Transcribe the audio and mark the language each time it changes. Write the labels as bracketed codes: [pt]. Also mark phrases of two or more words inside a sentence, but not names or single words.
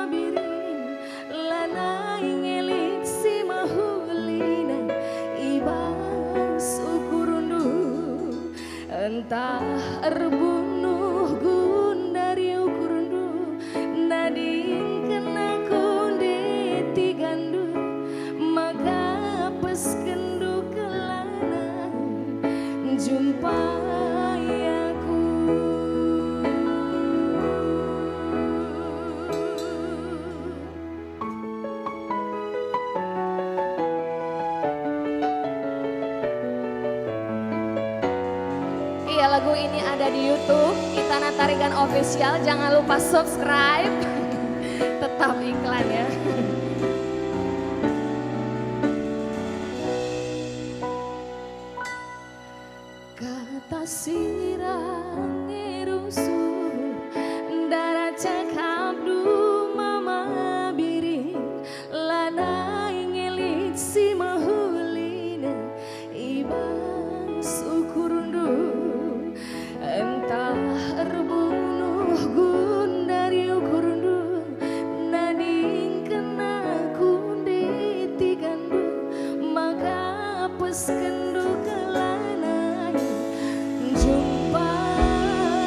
[btx] biring lanai ngelik si mahulina ibas ukurundu entah erbunuh gun dari ukurundu nading kena kunde tigandu maka peskendu kelana jumpai aku [id] iya lagu ini ada di YouTube Itana Tarigan Official jangan lupa subscribe tetap iklan ya. [btx] Kata sirang ngerusur darah cakap du mama biring lanai ngelit si mahulina ibas ukurundu entah erbunuh gun dari ukurundu nading kena kunde tigandu maka peskendu kelana jumpai